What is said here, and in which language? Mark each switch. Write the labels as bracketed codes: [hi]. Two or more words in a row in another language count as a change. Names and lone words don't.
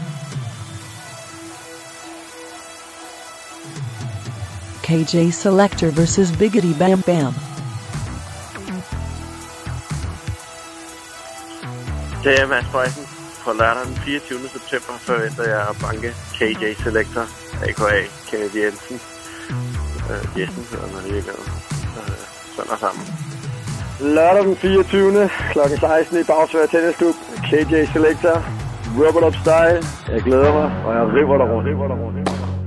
[da] KJ Selector vs Biggity Bam Bam. Det er Mads Boysen. På lørdag den 24. september forventer jeg at banke KJ Selector, a.k.a. Kenneth Jensen. Jensen hedder han alligevel. Søndag sammen. Lørdag den 24. kl. 16 i Bagsværd Tennisklub. KJ Selector. [en] Rub it up style. [da] Jeg glæder mig, og jeg river dig rundt.